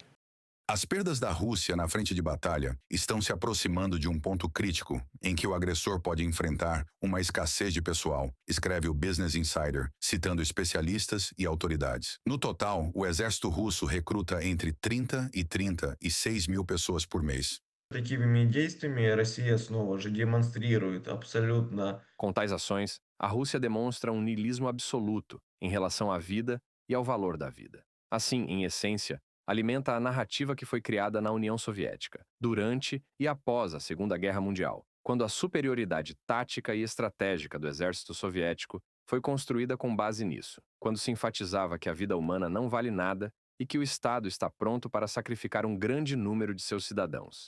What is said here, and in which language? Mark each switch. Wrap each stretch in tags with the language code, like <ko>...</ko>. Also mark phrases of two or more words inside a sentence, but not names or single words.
<pt>As perdas da Rússia na frente de batalha estão se aproximando de um ponto crítico em que o agressor pode enfrentar uma escassez de pessoal, escreve o Business Insider, citando especialistas e autoridades. No total, o exército russo recruta entre 30 e 36 mil pessoas por mês.</pt> <ru>Такими действиями Россия снова же демонстрирует абсолютно.</ru> <pt>Com tais ações, a Rússia demonstra um niilismo absoluto em relação à vida e ao valor da vida. Assim, em essência, alimenta a narrativa que foi criada na União Soviética, durante e após a Segunda Guerra Mundial, quando a superioridade tática e estratégica do exército soviético foi construída com base nisso, quando se enfatizava que a vida humana não vale nada e que o Estado está pronto para sacrificar um grande número de seus cidadãos.</pt>